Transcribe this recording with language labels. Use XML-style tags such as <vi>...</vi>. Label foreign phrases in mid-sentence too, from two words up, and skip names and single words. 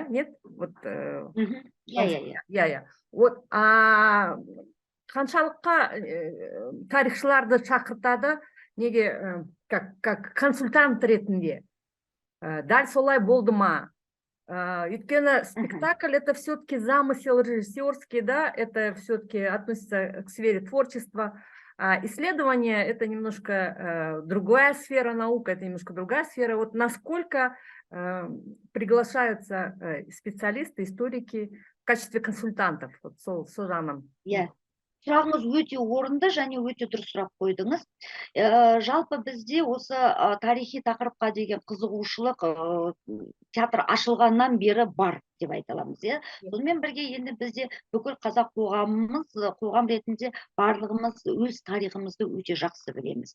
<ru>Нет?</ru> <kk>Вот қаншалыққа тарихшыларды шақыртады, неге</kk> <ru>как консультант</ru> <kk>ретінде? Дәл солай болды ма?</kk> <ru>Өйткені спектакль это все-таки замысел режиссерский, да, это все-таки относится к сфере творчества. Исследование это немножко другая сфера, наука это немножко другая сфера. Вот насколько приглашаются специалисты, историки в качестве консультантов, вот</ru> <kk>сол жағынан? Сұрағыңыз өте орынды және өте дұрыс сұрақ қойдыңыз. Жалпы бізде осы тарихи тақырыпқа деген қызығушылық театр ашылғаннан бері бар деп айта аламыз. Сонымен бірге енді бізде бүкіл қазақ қоғам ретінде барлығымыз өз тарихымызды өте жақсы білеміз.</kk>